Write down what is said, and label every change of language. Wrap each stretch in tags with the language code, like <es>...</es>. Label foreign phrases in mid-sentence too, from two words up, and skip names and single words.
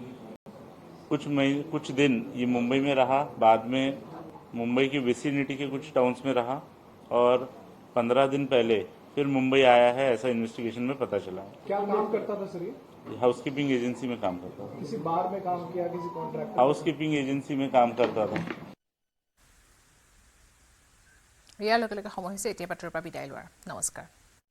<hi>कुछ दिन ये मुंबई में रहा, बाद में मुंबई की विसिनिटी के कुछ टाउन्स में रहा और 15 दिन पहले फिर मुंबई आया है ऐसा इन्वेस्टिगेशन में पता चला है। क्या काम करता था सर ये?</hi> <en>housekeeping agency</en> <hi>में काम करता था। किसी बार में काम किया, किसी कॉन्ट्रैक्ट?</hi> <en>housekeeping agency</en> <hi>में काम करता था।</hi> <as>ইয়াৰ লগে লগে সময় হৈছে এতিয়া বাতৰিৰ পৰা বিদায় লোৱাৰ। নমস্কাৰ।</as>